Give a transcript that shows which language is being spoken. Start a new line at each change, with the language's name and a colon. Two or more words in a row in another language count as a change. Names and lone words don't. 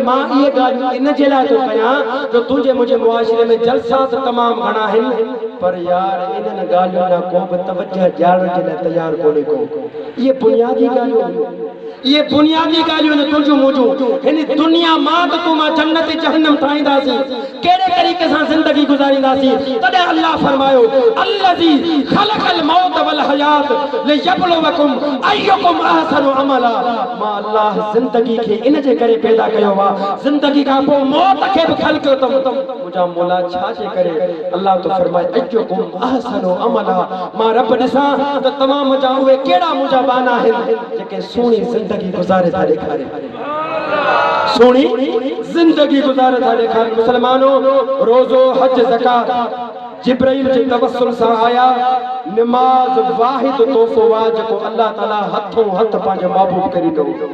Sindhi: मां इहे ॻाल्हियूं इन जे लाइ थो कयां जो तुंहिंजे मुंहिंजे मुआशरे में जलसा त तमामु घणा आहिनि, पर यार इन्हनि ॻाल्हियुनि लाइ को बि तवजह ॾियारण जे लाइ तयारु कोन्हे को। इहे बुनियादी ॻाल्हियूं, ये बुनियादी ॻाल्हियूं न तुंहिंजूं मुंहिंजूं। हिन दुनिया मां त तूं मां जन्नत जहन्नम ठाहींदासीं, कहिड़े तरीक़े सां ज़िंदगी गुज़ारींदासीं। तॾहिं अल्लाह फरमायो
Arabic: الذي خلق الموت والحياة ليبلوكم أيكم أحسن عملا.
Sindhi: मां अल्लाह ज़िंदगी खे इन जे करे पैदा कयो आहे, ज़िंदगी खां पोइ मौत खे बि ख़लक़ियो अथमि। मुंहिंजा मौला छा जे करे अल्लाह तो फरमाए
Arabic: أيكم أحسن عملا.
Sindhi: मां रब ॾिसां त तव्हां मुंहिंजा उहे कहिड़ा मुंहिंजा बाना आहिनि जेके सुहिणी ज़िंदगी गुज़ारे था ॾेखारे, सुहिणी ज़िंदगी गुज़ारे था ॾेखारे। मुसलमानों, रोज़ो हज ज़कात जिब्राइल जे तवस्सुल सां आया। नमाज वाहिद तोहफ़ो आहे जेको अल्लाह ताला हथों हथ पंहिंजो महबूब करे ॾिनो।